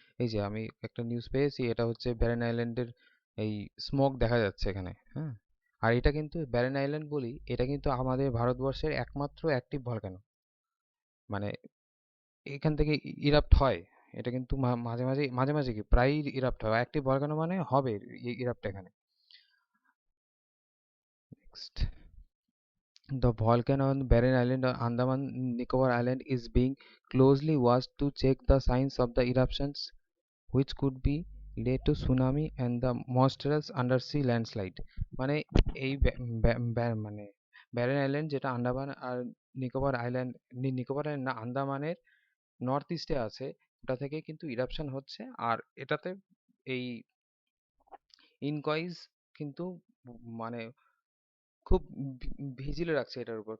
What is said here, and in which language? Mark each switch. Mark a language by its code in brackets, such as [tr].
[bn] এই যে আমি একটা নিউজ পেয়েছি, এটা হচ্ছে ব্যারেন আইল্যান্ডের এই স্মোক দেখা যাচ্ছে এখানে, হ্যাঁ। আর এটা কিন্তু ব্যারেন আইল্যান্ড বলি, এটা কিন্তু আমাদের ভারতবর্ষের একমাত্র অ্যাক্টিভ ভলকানো। মানে এখান থেকে ইরাপ্ট হয়। এটা কিন্তু মাঝে মাঝে মাঝে মাঝে কি প্রায়ই ইরাপ্ট হয়। অ্যাক্টিভ ভলকানো মানে হবে ইরাপ্ট এখানে। [en] Next, the volcano on Barren Island or Andaman Nicobar Island is being closely watched to check the signs of the eruptions, which could be lead to tsunami and the monstrous undersea landslide. [bn] মানে এই মানে barren island, যেটা আন্দামান আর Nicobar island, Nicobar island না, আন্দামানের north ইস্টে আছে, ওটা থেকে কিন্তু ইরাপশন হচ্ছে। আর এটাতে এই ইনকয়েস কিন্তু মানে খুব ভিজিলে রাখছে এটার উপর।